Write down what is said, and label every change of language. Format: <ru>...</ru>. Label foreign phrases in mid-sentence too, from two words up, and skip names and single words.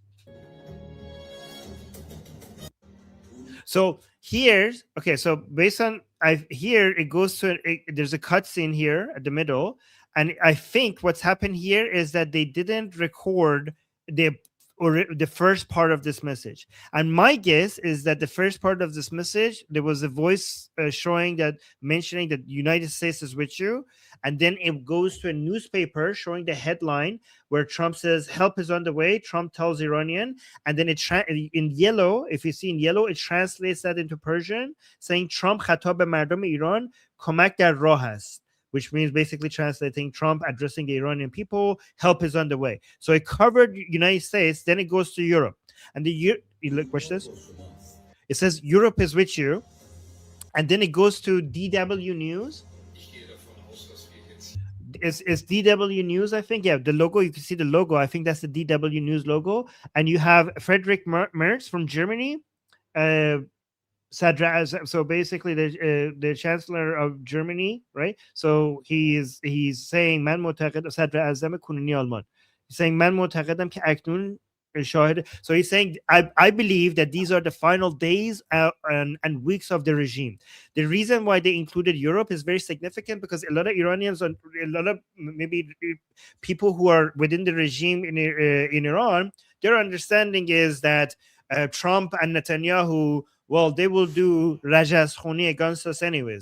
<en>So so based on here it goes to there's a cutscene here at the middle, and I think what's happened here is that they didn't record the first part of this message, and my guess is that the first part of this message there was a voice mentioning that the United States is with you, and then it goes to a newspaper showing the headline where Trump says help is on the way. Trump tells Iranian, and then in yellow, if you see in yellow, it translates that into Persian saying Trump</en> <fa>خطاب به مردم ایران کمک در راه است,</fa> <en>which means basically translating Trump addressing the Iranian people, help is on the way. So it covered United States, then it goes to Europe. And watch this. It says Europe is with you. And then it goes to DW News. It's DW News, I think. Yeah, the logo, you can see the logo. I think that's the DW News logo. And you have Friedrich Merz from Germany. So basically the chancellor of Germany, right? So he's saying</en> <fa>من معتقد صدر اعظم کنونی آلمان.</fa> <en>He's saying</en> <fa>من معتقدم که اکنون Shahid.</fa> <en>So he's saying, I believe that these are the final days and weeks of the regime. The reason why they included Europe is very significant because a lot of Iranians and a lot of maybe people who are within the regime in Iran, their understanding is that Trump and Netanyahu, well, they will do Rajas Khoni against us anyways.</en>